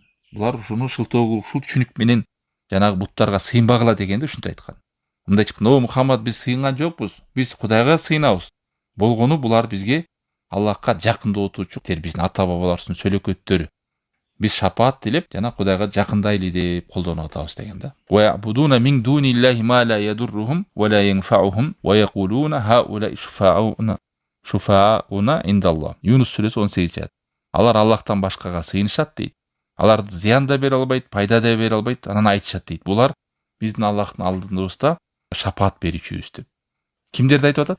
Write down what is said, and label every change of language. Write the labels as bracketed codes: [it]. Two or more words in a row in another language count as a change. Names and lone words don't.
[ky] Булар ушуну шылтоо ушул түшүнүк менен жанагы буттарга сыйынбагыла дегенде ушинтип айткан. Мындай чыккан: "О Мухаммад, биз сыйынган жокпуз. Биз Кудайга сыйынабыз. Болгону булар бизге Аллахка жакындоотуучу биздин ата-бабаларыбыздын сөөлөкөттөрү. Биз шапаат тилеп жана Кудайга жакындайлы деп колдонуп атабыз" деген да. [ar] "ويعبدون من دون الله ما لا يضرهم ولا ينفعهم ويقولون هؤلاء شفعاؤنا عند الله". [ky] Юнус сүрөсү 18-аят. Алар Аллахтан башкага сыйынышат дейт. Алар зыян да бере албайт, пайда да бере албайт. Анан айтышат дейт: "Булар биздин Аллахтын алдыбызда шапаат берүүчүбүз" деп. Кимдерди айтып атат?